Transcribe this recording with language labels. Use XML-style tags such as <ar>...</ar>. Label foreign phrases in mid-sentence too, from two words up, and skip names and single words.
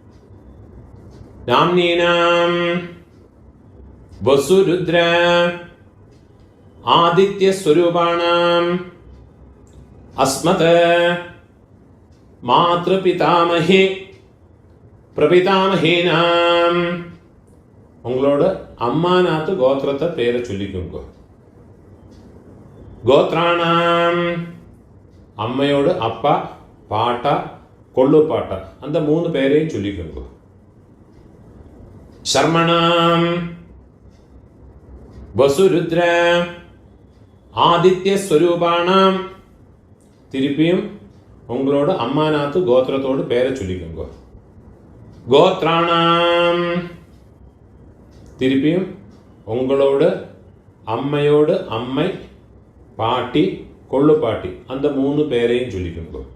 <sa>नाम्नीनां वसुरुद्र आदित्य स्वरूपाणाम् अस्मत् मातृपितामहे प्रपितामहेनाम्</sa> <ta>உங்களோட அம்மாநாத்து கோத்திரத்தை பேரை சொல்லிக்கோங்க. கோத்ராணாம் அம்மையோட அப்பா பாட்டா கொள்ளு பாட்டா அந்த மூணு பேரையும் சொல்லிக்கோங்க.</ta> <sa>शर्मणाम् वसुरुद्र आदित्य स्वरूपाणाम्.</sa> <ta>திருப்பியும் உங்களோட அம்மாநாத்து கோத்திரத்தோடு பேரை சொல்லிக்கோங்க. கோத்ராணாம். திருப்பியும் உங்களோட அம்மையோடு அம்மை, பாட்டி, கொள்ளு பாட்டி, அந்த 3 பேரையும் சொல்லிக்கோங்க.</ta>